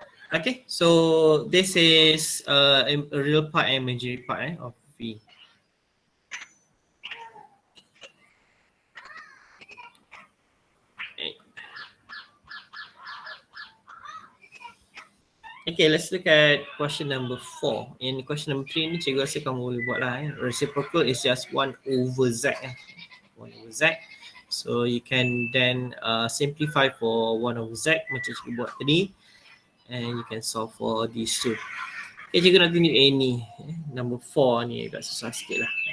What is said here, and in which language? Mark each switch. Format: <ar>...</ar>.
<en>Okay, so this is a real part and imaginary part of V. Okay, let's look at question number 4.</en> <ms>In question number 3 ni cikgu rasa kamu boleh buat lah.</ms> <en>Reciprocal is just 1 over z. 1 over z. So you can then simplify for 1 over z macam cikgu buat tadi. And you can solve for these two. Okay, cikgu nak tunjuk ni.</en> <ms>Number 4 ni agak susah sikit lah.</ms>